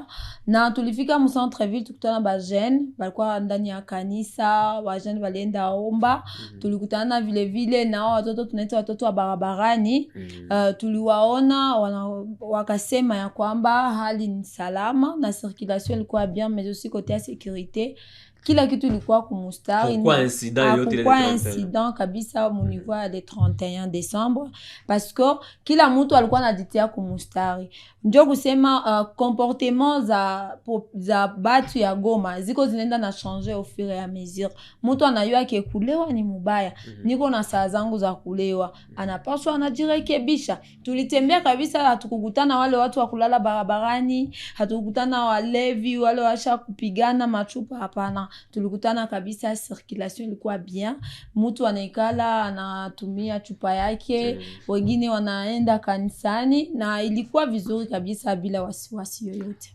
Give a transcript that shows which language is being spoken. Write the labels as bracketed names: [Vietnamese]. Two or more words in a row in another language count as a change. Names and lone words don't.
[Swahili] Na tulifika mu centre-ville tukutana ba jeune balikuwa ndani ya kanisa, ba jeune walienda omba. Tulikutana vile vile na watoto, tunaita watoto wa barabarani. Tuliwaona wakasema ya kwamba hali ni salama na circulation ilikuwa bien, [French] mais aussi côté [Swahili] ya sécurité kila kitu ilikuwa kumustari. Kwa incident kabisa [French] au niveau [Swahili] ya [French] le 31 décembre, parce que [Swahili] kila mtu alikuwa anajitia kumustari. Ndio kusema comportement za batu ya Goma ziko zinaenda na [French] changer au fur et à mesure. [Swahili] Mtu anayua ke kulewa ni mubaya, niko na saa zangu za kulewa, anapaswa anajirekebisha. Tulitembea kabisa, hatukukutana wale watu wa kulala barabarani, hatukukutana walevi wale washa kupigana machupa, hapana. Tulikutana kabisa, circulation ilikuwa bien. Mtu anaikala anatumia chupa yake, wengine wanaenda kanisani, na ilikuwa vizuri kabisa bila wasiwasi yoyote.